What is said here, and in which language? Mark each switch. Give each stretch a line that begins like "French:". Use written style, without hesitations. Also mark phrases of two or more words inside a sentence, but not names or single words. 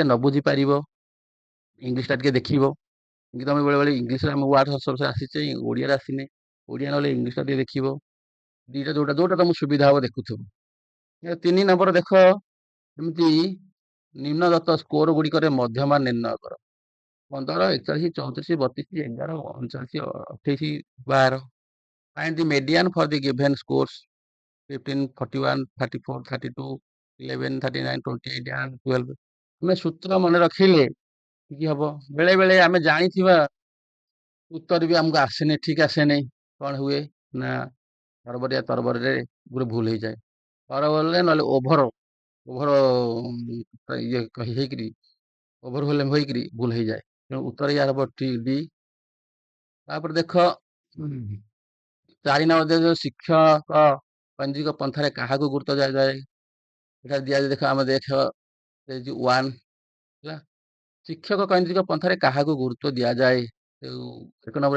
Odia: ନ ବୁଝି ପାରିବ ଇଂଲିଶଟା ଟିକେ ଦେଖିବ କି ତମେ ବେଳେ ବେଳେ ଇଂଲିଶରେ ଆମ ୱାର୍ଡ ସବୁ ଆସିଛେ ଓଡ଼ିଆରେ ଆସିନେ ଓଡ଼ିଆ ନହେଲେ ଇଂଲିଶଟା ଟିକେ ଦେଖିବ ଦିଟା ଯୋଉଟା ତମକୁ ସୁବିଧା ହବ ଦେଖୁଥିବ 3 ନମ୍ବର ଦେଖ ଏମିତି ନିମ୍ନଦତ୍ତ ସ୍କୋର ଗୁଡ଼ିକରେ ମଧ୍ୟମାନ ନିର୍ଣ୍ଣୟ କର 15 41 34 32 11 39 28 12
English: find the median for the given scores 15 41 34 32 11 39 28 and 12
Odia: ଆମେ ସୂତ୍ର ମନେ ରଖିଲେ କି ହବ ବେଳେ ବେଳେ ଆମେ ଜାଣିଥିବା ଉତ୍ତର ବି ଆମକୁ ଆସେନି ଠିକ ଆସେନି କଣ ହୁଏ ନା ତରବରରେ ଗୋଟେ ଭୁଲ ହେଇଯାଏ ତରବରରେ ନହେଲେ ଓଭର ଇଏ ହେଇକିରି ଓଭରୱେଲମ ହେଇକିରି ଭୁଲ ହେଇଯାଏ ତେଣୁ ଉତ୍ତର ୟାର ହବ ଡି ତାପରେ ଦେଖ 4 ନମ୍ବର ଶିକ୍ଷକ ପଞ୍ଜିକ ପନ୍ଥାରେ କାହାକୁ ଗୁରୁତ୍ୱ ଦିଆଯାଏ ଏଟା ଦିଆଯାଏ ଦେଖ ଆମେ ଦେଖ 1 ହେଲା ଶିକ୍ଷକ କୈନ୍ଦ୍ରିକ ପନ୍ଥାରେ କାହାକୁ ଗୁରୁତ୍ୱ ଦିଆଯାଏ 1 ନମ୍ବର